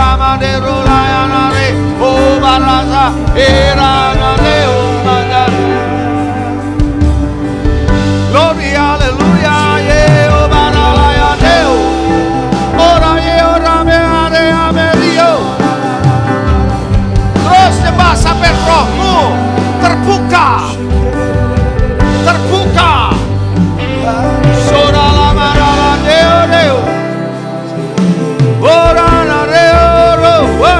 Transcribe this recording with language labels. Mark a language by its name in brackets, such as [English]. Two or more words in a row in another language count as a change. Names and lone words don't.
[English] Glory, hallelujah, yeah, oh baralaya deo. Ora ye ora me are amelio. [Indonesian] Terus coba sampai rohmu terbuka. Terbuka. Sora la marala deo deo. Ora na deo ro, woi.